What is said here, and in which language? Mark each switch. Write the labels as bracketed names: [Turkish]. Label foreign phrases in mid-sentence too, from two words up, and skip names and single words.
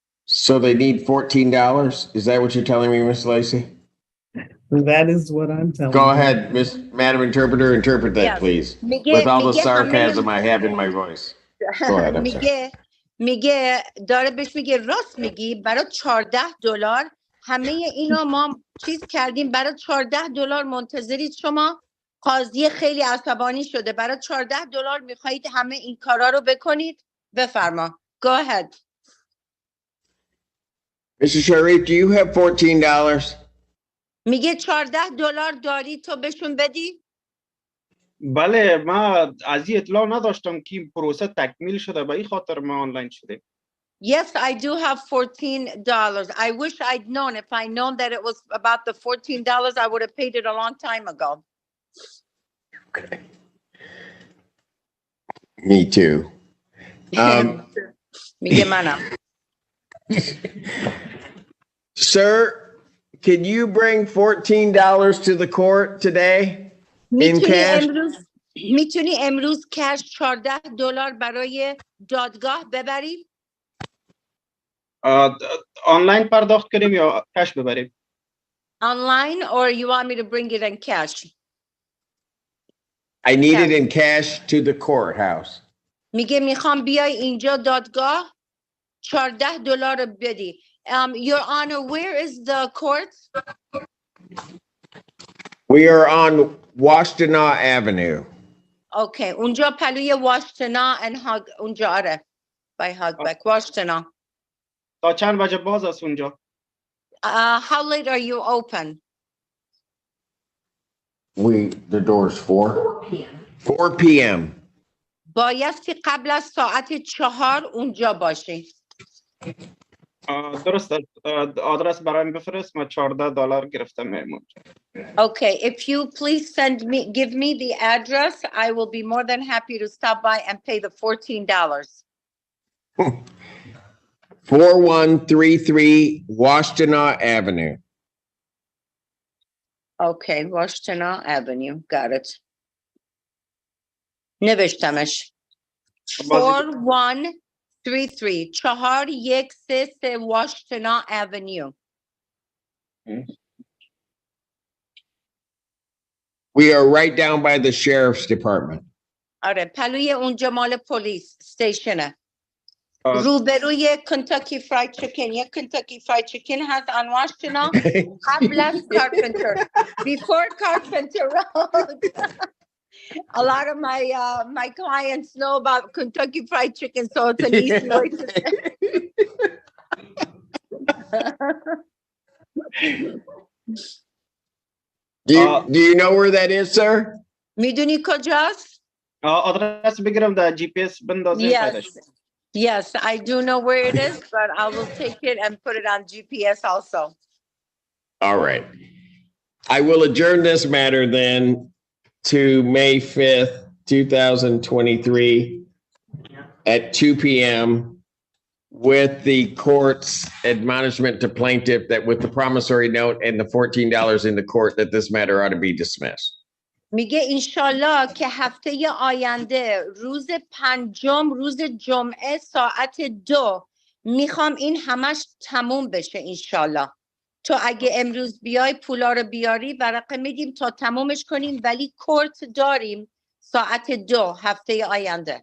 [English] So they need $14? Is that what you're telling me, Miss Lacy? That is what I'm telling Go you. ahead, Madam Interpreter, interpret that, Yes. please. [Persian] میگه [English] With all the [Persian] میگه [English] sarcasm [Persian] همه [English] I have in my voice. Go ahead, I'm sorry. [Persian] میگه داره بهش میگه راست میگی برای $14 همه اینا ما چیز کردیم برای $14 منتظرید شما قاضی خیلی عصبانی شده برای $14 میخواهید همه این کارا رو بکنید بفرما [English] go ahead Mr. Sharif, do you have $14? [Persian] میگه $14 داری تو بهشون بدی بله ما از این اطلاع نداشتم که این پروسه تکمیل شده به این خاطر ما آنلاین شده. [English] Yes, I do have $14. I wish I'd known. If I known that it was about the $14, I would have paid it a long time ago. Okay. Me too. [Persian] میگه منم. [English] Sir, can you bring $14 to the court today in cash? [Persian] میتونی امروز کش $14 برای دادگاه ببری؟ آنلاین پرداخت کنیم یا کش ببریم؟ [English] Online or you want me to bring it in cash? I need it in cash to the courthouse. [Persian] میگه میخوام بیای اینجا دادگاه $14 رو بدی. [English] Your Honor, where is the court? We are on Washtenaw Avenue. [Persian] Okay, اونجا پلوی واشتنا and اونجا آره by Hogback, واشتنا. تا چند بجه باز است اونجا؟ [English] How late are you open? The door's 4 p.m. [Persian] بایستی قبل از ساعت 4 اونجا باشی. درست است. آدرس برایم بفرست ما $14 گرفتم میمون. [English] Okay, if you please give me the address, I will be more than happy to stop by and pay the $14. 4133 Washtenaw Avenue. Okay, Washtenaw Avenue, got it. [Persian] نوشتمش. 4133 4133 Washtenaw Avenue. [English] We are right down by the sheriff's department. [Persian] آره پلوی اونجا مال پلیس ستیشنه. روبروی کنتاکی فراید چیکن یک کنتاکی فراید چیکن هست on Washtenaw قبل از Carpenter before Carpenter Road. [English] A lot of my clients know about Kentucky Fried Chicken, so it's an easy way to say. Do you know where that is, sir? [Persian] میدونی کجاست؟ آدرس بگیرم در GPS بندازیم. [English] Yes, I do know where it is, but I will take it and put it on GPS also. All right. I will adjourn this matter then to May 5th, 2023 at 2 p.m. with the court's admonishment to plaintiff that with the promissory note and the $14 in the court that this matter ought to be dismissed. [Persian] میگه انشالله که هفته آینده روز 5 روز جمعه ساعت 2 میخوام این همش تموم بشه انشالله. تو اگه امروز بیای پولا رو بیاری ورقه میدیم تا تمومش کنیم ولی کورت داریم ساعت 2 هفته آینده.